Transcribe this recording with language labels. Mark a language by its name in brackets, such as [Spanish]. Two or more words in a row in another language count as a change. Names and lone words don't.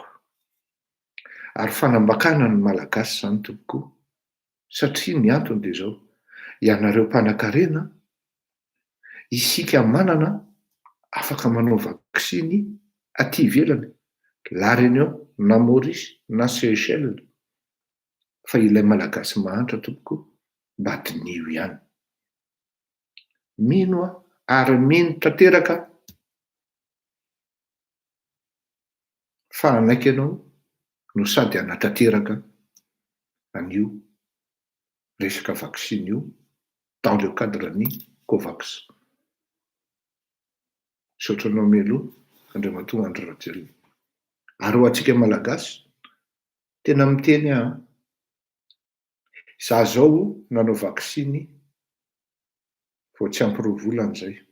[Malagasy] Ary fanambakana ny malagasy izany tompoko, satria ny antony dia izao: ianareo mpanan-karena, isika manana afaka manao vaksiny aty ivelany, la Réunion na Maurice na Seychelles, fa ilay malagasy mahantra tompoko mba dinio ihany. Mino aho ary mino tanteraka fa anaiky ianao no sady anatanteraka an'io resaka vaksiny io [French] dans le cadre- [Malagasy] ny Covax. Saotranao mialoha Andriamatoa Andry Rajoelina. Ary ho antsika malagasy tena miteny aho, za zao nanao vaksiny vao tsy ampy 2 volana zay.